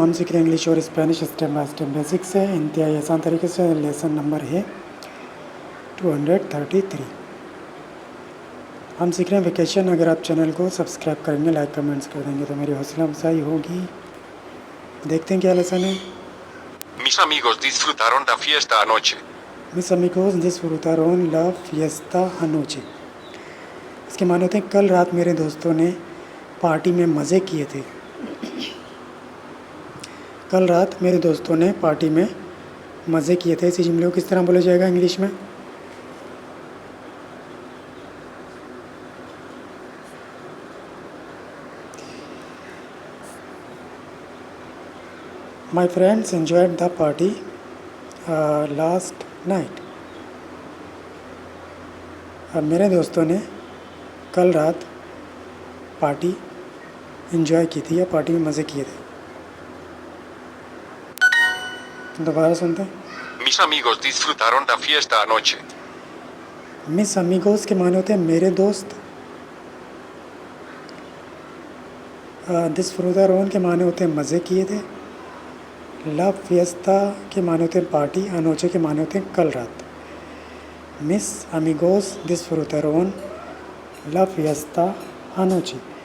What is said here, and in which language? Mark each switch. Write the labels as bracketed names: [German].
[Hindi] हम सीख रहे हैं इंग्लिश और Spanish step by step basic से इंतहाई आसान तरीके से। लेसन नंबर है 233। हम सीख रहे हैं वेकेशन। अगर आप चैनल को सब्सक्राइब करेंगे, लाइक कमेंट्स कर देंगे तो मेरी हौसला अफजाई होगी। देखते हैं क्या लेसन है। [Spanish] Mis amigos disfrutaron la fiesta anoche. मिस अमिगोस डिस्फ्रूटारोन ला फिएस्ता अनोचे। [Hindi] इसके माने होते हैं कल रात मेरे दोस्तों ने पार्टी में मज़े किए थे। कल रात मेरे दोस्तों ने पार्टी में मज़े किए थे। इसी जुमले को किस तरह बोला जाएगा इंग्लिश में? [English] My friends enjoyed the party last night. [Hindi] अब मेरे दोस्तों ने कल रात पार्टी इन्जॉय की थी या पार्टी में मज़े किए थे। दोबारा सुनते हैं। [Spanish] Mis amigos disfrutaron la fiesta anoche. मिस अमीगोस [Hindi] के माने होते हैं मेरे दोस्त। [Spanish] डिस्फ्रूटारोन [Hindi] के माने होते हैं मज़े किए थे। [Spanish] ला फिएस्ता [Hindi] के माने होते हैं पार्टी। [Spanish] अनोचे [Hindi] के माने होते हैं कल रात। [Spanish] मिस अमीगोस डिस्फ्रूटारोन ला फिएस्ता अनोचे।